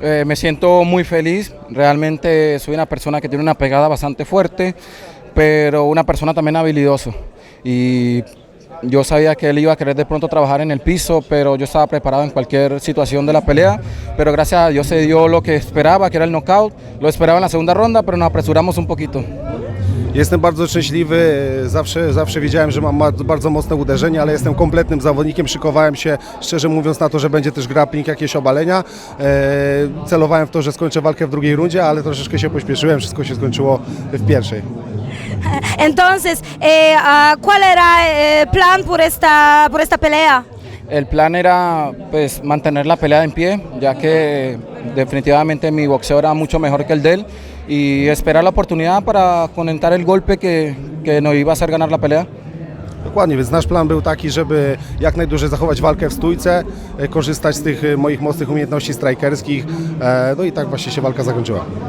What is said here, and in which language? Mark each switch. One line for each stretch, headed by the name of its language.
Spanish: Me siento muy feliz, realmente soy una persona que tiene una pegada bastante fuerte, pero una persona también habilidoso. Y yo sabía que él iba a querer de pronto trabajar en el piso, pero yo estaba preparado en cualquier situación de la pelea, pero gracias a Dios se dio lo que esperaba, que era el knockout. Lo esperaba en la segunda ronda, pero nos apresuramos un poquito.
Polish: Jestem bardzo szczęśliwy, zawsze wiedziałem, że mam bardzo mocne uderzenie, ale jestem kompletnym zawodnikiem, szykowałem się, szczerze mówiąc, na to, że będzie też grappling, jakieś obalenia. Celowałem w to, że skończę walkę w drugiej rundzie, ale troszeczkę się pośpieszyłem, wszystko się skończyło w pierwszej.
Spanish: Entonces, ¿cuál era plan por esta pelea? El plan era pues mantener la pelea en pie, ya que definitivamente mi boxeo era mucho mejor que el de él y esperar la oportunidad para conectar el golpe que nos iba a hacer ganar la pelea.
Polish: Dokładnie, więc nasz plan był taki, żeby jak najdłużej zachować walkę w stójce, korzystać z tych moich mocnych umiejętności strikerskich, no i tak właśnie się walka zakończyła.